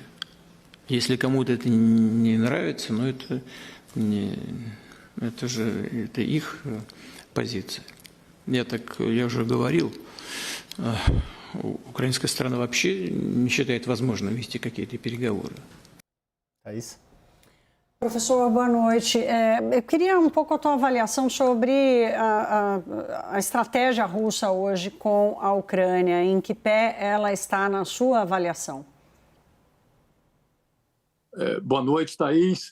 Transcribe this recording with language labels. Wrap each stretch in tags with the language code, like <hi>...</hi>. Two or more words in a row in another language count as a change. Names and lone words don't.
<ru>Если кому-то это не нравится, ну это их позиция. Я уже говорил, украинская сторона вообще не считает возможным вести какие-то переговоры.</ru> <pt>Professor, boa noite. Eu queria um pouco a tua avaliação sobre a estratégia russa hoje com a Ucrânia. Em que pé ela está na sua avaliação? Boa noite, Thaís.</pt>